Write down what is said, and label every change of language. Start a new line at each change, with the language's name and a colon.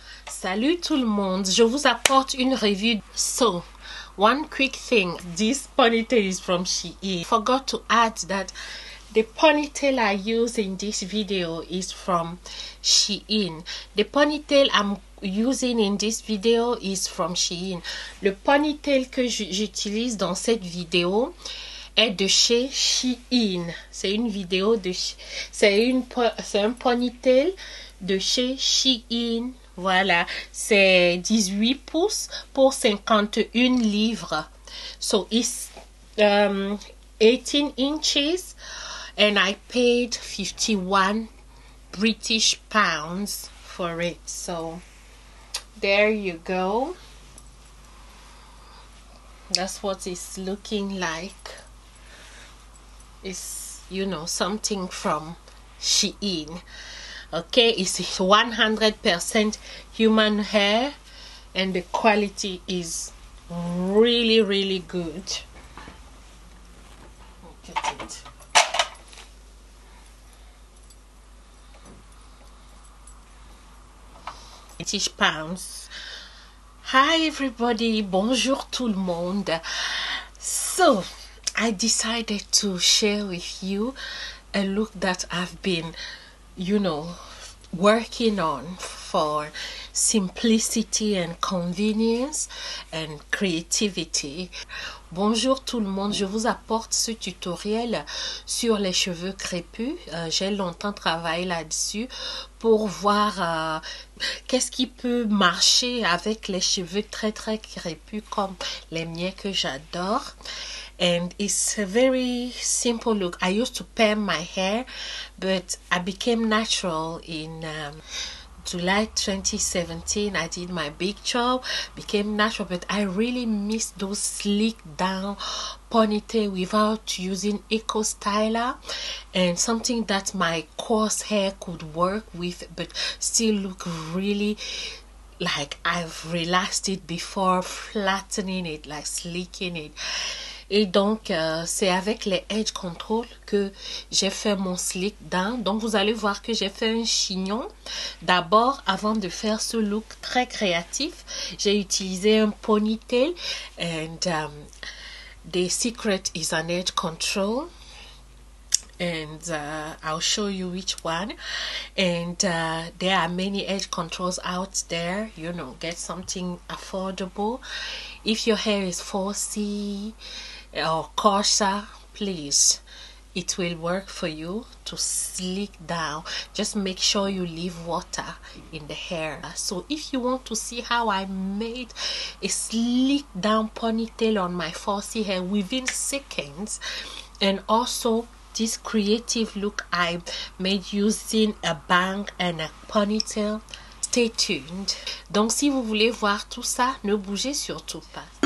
French: Salut tout le monde, je vous apporte une revue.
English: So, one quick thing, this ponytail is from Shein. Forgot to add that the ponytail I use in this video is from Shein. The ponytail I'm using in this video is from Shein.
French: Le ponytail que j'utilise dans cette vidéo est de chez Shein. C'est une vidéo de c'est un ponytail de chez Shein. Voilà, c'est 18 pouces pour 51 livres.
English: So it's 18 inches and I paid 51 British pounds for it. So there you go. That's what it's looking like. It's, you know, something from Shein. Okay, it's 100% human hair and the quality is really good. Look at it. £80. Hi everybody,
French: bonjour tout le monde.
English: So I decided to share with you a look that I've been, you know, working on for simplicity and convenience and creativity.
French: Bonjour tout le monde, je vous apporte ce tutoriel sur les cheveux crépus. J'ai longtemps travaillé là-dessus pour voir qu'est-ce qui peut marcher avec les cheveux très crépus comme les miens que j'adore.
English: And it's a very simple look. I used to perm my hair, but I became natural in July 2017. I did my big job, became natural, but I really miss those sleek down ponytail without using eco styler, and something that my coarse hair could work with but still look really like I've relaxed it before flattening it, like sleeking it.
French: Et donc, c'est avec les Edge Control que j'ai fait mon slick down. Donc, vous allez voir que j'ai fait un chignon. D'abord, avant de faire ce look très créatif, j'ai utilisé un ponytail.
English: And the secret is an Edge Control. And I'll show you which one. And there are many edge controls out there. You know, get something affordable. If your hair is 4C or coarser, please, it will work for you to slick down. Just make sure you leave water in the hair. So if you want to see how I made a slick down ponytail on my 4C hair within seconds, and also this creative look I made using a bang and a ponytail, stay tuned.
French: Donc si vous voulez voir tout ça, ne bougez surtout pas.